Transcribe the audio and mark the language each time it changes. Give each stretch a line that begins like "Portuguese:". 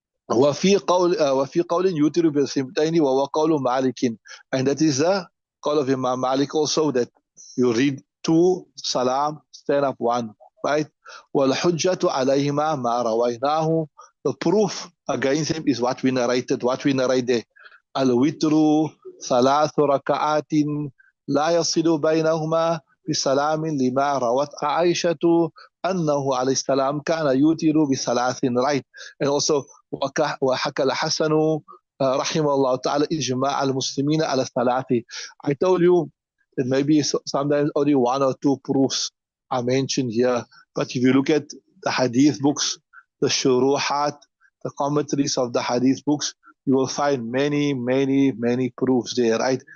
Arabic: وفي قول يوتر بتسليمتين وهو قول مالك,
English: and that is the call of Imam Malik also that you read 2, salam, stand up 1, right?
Arabic: وَالْحُجَّةُ عَلَيْهِمَا مَا رَوَيْنَاهُ.
English: The proof against him is what we narrated, what we narrate there.
Arabic: الْوِتْرُ ثَلَاثُ رَكَعَاتٍ لَا يَصِلُ بَيْنَهُمَا بِسَلَامٍ لِمَا رَوَتْ عَائِشَةُ أنه عليه السلام كان يوتر بثلاث, right?
English: And also
Arabic: وحكى الحسن رحمه الله تعالى إجماع المسلمين على الثلاث.
English: I told you that maybe sometimes only 1 or 2 proofs are mentioned here, but if you look at the hadith books, the shuruhat, the commentaries of the hadith books, you will find many proofs there, right?